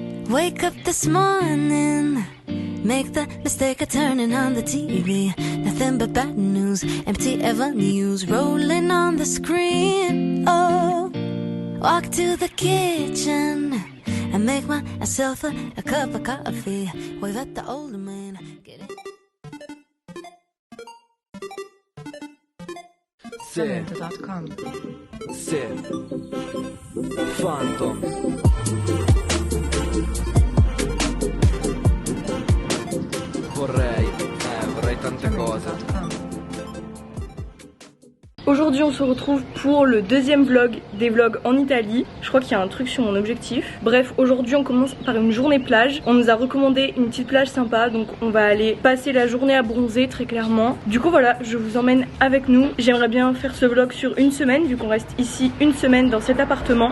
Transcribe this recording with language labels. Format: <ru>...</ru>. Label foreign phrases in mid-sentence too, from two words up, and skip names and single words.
<en>Wake up this morning, make the mistake of turning on the TV. Nothing but bad news, empty avenues rolling on the screen. Oh, walk to the kitchen and make myself a cup of coffee. Wave at the older man. Cemento.com.</en> <it>Phantom. Vorrei tante cose.</it> <fr>Aujourd'hui on se retrouve pour le deuxième vlog des vlogs en Italie. Je crois qu'il y a un truc sur mon objectif. Bref, aujourd'hui on commence par une journée plage. On nous a recommandé une petite plage sympa, donc on va aller passer la journée à bronzer très clairement. Du coup voilà, je vous emmène avec nous. J'aimerais bien faire ce vlog sur une semaine vu qu'on reste ici une semaine dans cet appartement.</fr>